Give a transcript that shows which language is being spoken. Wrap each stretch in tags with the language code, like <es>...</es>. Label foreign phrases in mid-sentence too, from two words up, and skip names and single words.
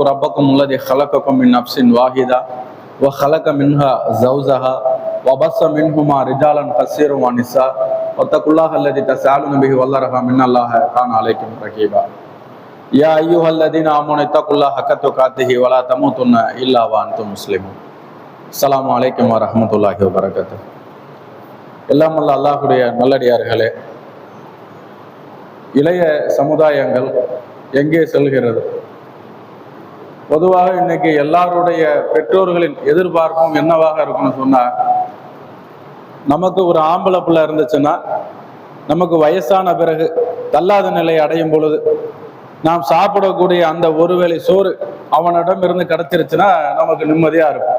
<ar>ربكم الذي خلقكم من نفس واحدة وخلق منها زوجها وبث منهما رجالا كثيرا ونساء واتقوا الله الذي تساءلون به والأرحام إن الله كان عليكم رقيبا يا أيها الذين آمنوا اتقوا الله حق تقاته ولا تموتن إلا وأنتم مسلمون السلام عليكم ورحمة الله وبركاته</ar> <ta>எல்லாம் வல்ல அல்லாஹ்வுடைய நல்லடியார்களே, இளைய சமுதாயங்கள் எங்கே செல்கிறது? பொதுவாக இன்னைக்கு எல்லாருடைய பெற்றோர்களின் எதிர்பார்ப்பும் என்னவாக இருக்குன்னு சொன்னா, நமக்கு ஒரு ஆம்பளை பிள்ளை இருந்துச்சுன்னா நமக்கு வயசான பிறகு தள்ளாத நிலை அடையும் பொழுது நாம் சாப்பிடக்கூடிய அந்த ஒருவேளை சோறு அவனிடம் இருந்து கிடைச்சிருச்சுன்னா நமக்கு நிம்மதியா இருக்கும்.</ta>